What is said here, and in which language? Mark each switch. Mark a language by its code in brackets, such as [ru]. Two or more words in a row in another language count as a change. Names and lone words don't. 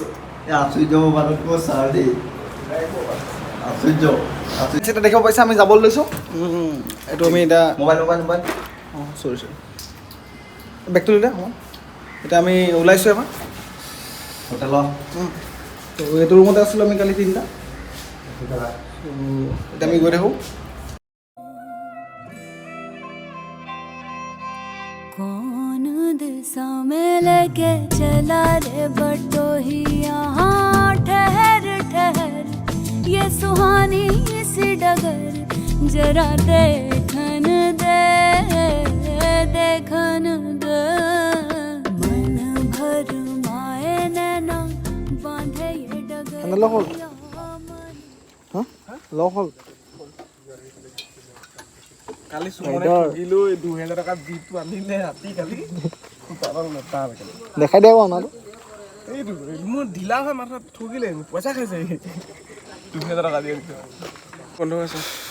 [as] আচুৰ্য মোবাইলত কৈ ছাৰ দেই আচুৰ্য এতিয়া দেখিব পাইছে আমি যাবলৈ লৈছোঁ এইটো আমি এতিয়া মোবাইল অঁ চৰি বেগটো দিলে হ'ব এতিয়া আমি ওলাইছোঁ এবাৰ হোটেলত তো এইটো ৰুমতে আছিলোঁ আমি কালি 3টা এতিয়া আমি গৈ থাকোঁ [hi] कौन दिशा में लेके चला रे बटोही यहाँ ठहर ठहर ये सुहानी सी डगर जरा देखन दे मन भर माए नैना बांधे ये डगर [as] লগ হ'ল লগ হ'ল কালি সুমনে ঠগিলো 2000 টকা যিটো আনিলে ৰাতি কালি দেখাই দিয়া আমাৰো এইটো মোৰ ঢিলা হয় মাথা ঠগিলে পইচা খাইছে 2000 টকা দি আনিছে বন্ধ আছে